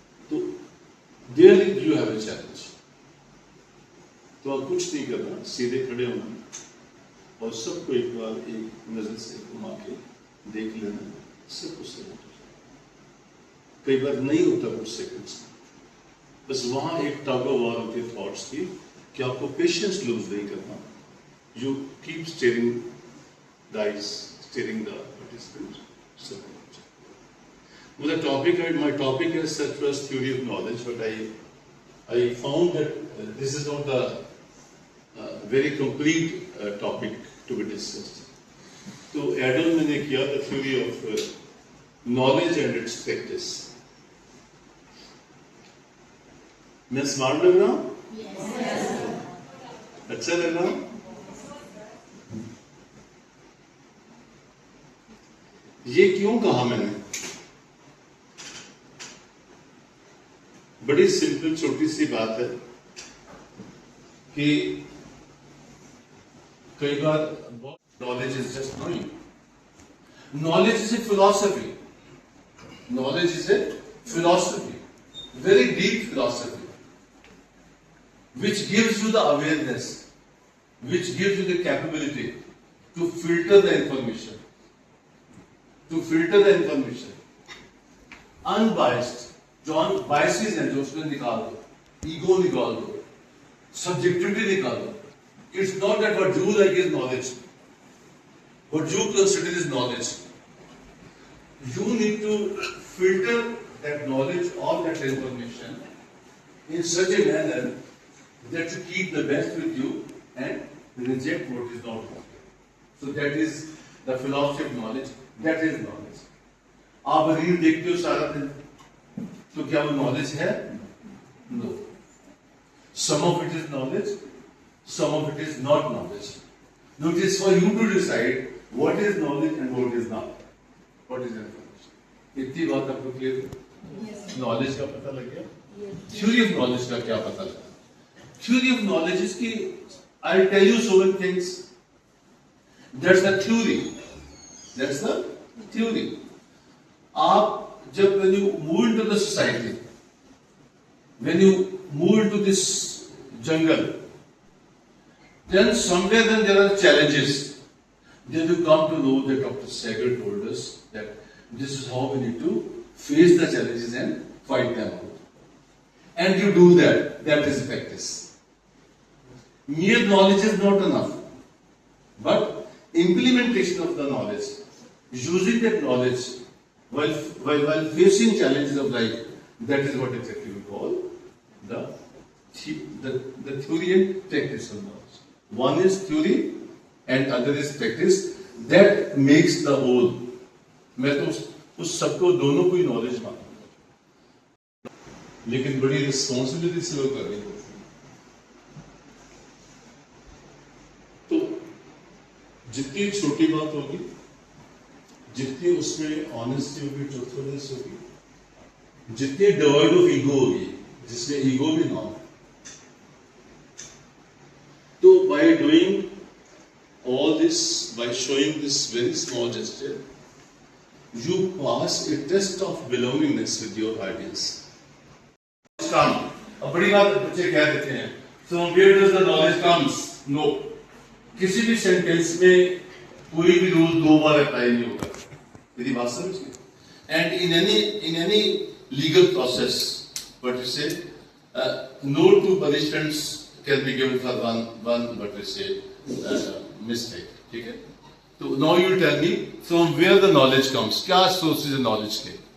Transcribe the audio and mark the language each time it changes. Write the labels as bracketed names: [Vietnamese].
[Hindi] तो [English] There you have a challenge. [Hindi] तो आप कुछ नहीं करना, सीधे खड़े होना और सबको एक बार एक नजर से घुमा के देख लेना, सब कुछ से. कई बार नहीं होता कुछ सेकंड्स, बस वहां एक टग ऑफ वॉर होती है थॉट्स की कि आपको पेशेंस लूज नहीं करना. [English] You keep staring the eyes, staring the participants. So, well, my topic is such was theory of knowledge, but I found that this is not the very complete topic to be discussed. So, Adam [Hindi] मैंने किया [English] the theory of knowledge and its practice. [Hindi] मैं smart लग रहा हूँ? Yes. अच्छा लग रहा हूँ? ये क्यों कहा मैंने? बड़ी सिंपल छोटी सी बात है कि कई बार [English] Knowledge is just knowing. Knowledge is a philosophy. Knowledge is a philosophy, very deep philosophy, which gives you the awareness, which gives you the capability to filter the information. To filter the information, unbiased. [Hindi] जो biases हैं जो उसमें निकाल दो, ego निकाल दो, subjectivity निकाल दो. [English] It's not that what you like is knowledge, what you consider is knowledge. You need to filter that knowledge or that information in such a manner that you keep the best with you and reject what is not good. So that is the philosophy of knowledge. That is knowledge. [Hindi] आप reel देखते हो सारा दिन, तो क्या वो knowledge है? [English] No. Some of it is knowledge, some of it is not knowledge. Now it is for you to decide what is knowledge and what is not. What is information? [Hindi] इतनी बात आपको क्लियर है? Knowledge का पता लग गया? Theory of knowledge का क्या पता लगा? थ्योरी ऑफ नॉलेज इज की [English] I'll tell you so many things. That's the theory. That's the theory. [Hindi] आप जब [English] when you move into the society, when you move into this jungle, then somewhere then there are challenges. Then you come to know that Dr. Sagar told us that this is how we need to face the challenges and fight them out. And you do that. That is practice. Mere knowledge is not enough. But implementation of the knowledge, using that knowledge while facing challenges of life, that is what exactly we call the theory and practice of knowledge. One is theory and other is practice. That makes the whole. [Hindi] मैं तो उस सबको दोनों को ही knowledge मानूंगा, लेकिन बड़ी responsibility से लोग कर रहे हैं. तो जितनी छोटी बात होगी, जितनी उसमें ऑनेस्टी होगी, ट्रूथफुलनेस होगी, जितनी डिवाइड ऑफ ईगो होगी, जिसमें ईगो भी ना हो, तो [English] by doing all this, by showing this very small gesture, you pass a test of belongingness with your ideas. [Hindi] अब बड़ी बात बच्चे कह देते हैं, [English] so where does the knowledge comes? No. [Hindi] किसी भी सेंटेंस में कोई भी रूल दो बार अप्लाई नहीं होगा. मेरी बात समझिए. [English] And in any legal process, what you say, no two punishments can be given for one what we say mistake. [Hindi] ठीक है? [English] So now you tell me from where the knowledge comes. [Hindi] क्या [English] sources of knowledge के?